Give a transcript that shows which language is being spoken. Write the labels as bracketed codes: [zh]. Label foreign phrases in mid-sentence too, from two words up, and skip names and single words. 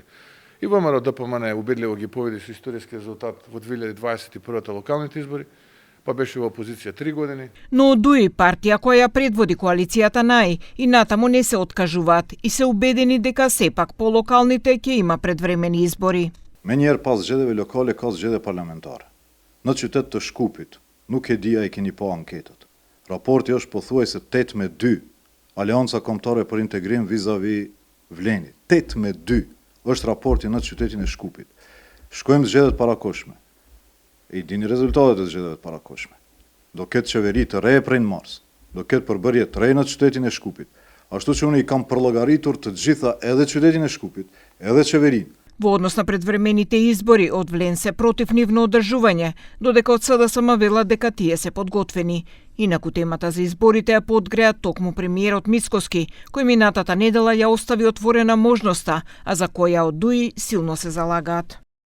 [mk] И ВМРО ДПМН убедливо ги победи со историски резултат во 2021 локалните избори, па беше во опозиција 3 години. Но Дуи, партија која предводи коалицијата НАИ, и натаму не се откажуваат и се убедени дека сепак по локалните ќе има предвремени избори. [sq] Me njerë pas zgjedhjeve lokale ka zgjedhje parlamentare. Në qytet të Shkupit nuk e dia e keni pa anketët. Raporti është pothuajse 8-2. Aleanca Kombëtare për Integrim vis-a-vis Vlenit. 8-2 është raporti në qytetin e Shkupit. Shkojmë zgjedhjet parakoshme. I dini rezultatet e zgjedhjeve parakoshme. Do ketë qeveri të re prej në mars. Do ketë përbërje të re në qytetin e Shkupit. Ashtu që unë i kam përllogaritur të gjitha edhe qytetin e Shkupit, edhe qeverinë. [mk] Во однос на предвремените избори, од Влен се против нивно одржување, додека од СДСМ велат дека тие се подготвени. Инаку темата за изборите ја подгреа токму премиерот Мицкоски, кој минатата недела ја остави отворена можноста, а за која од Дуи силно се залагаат.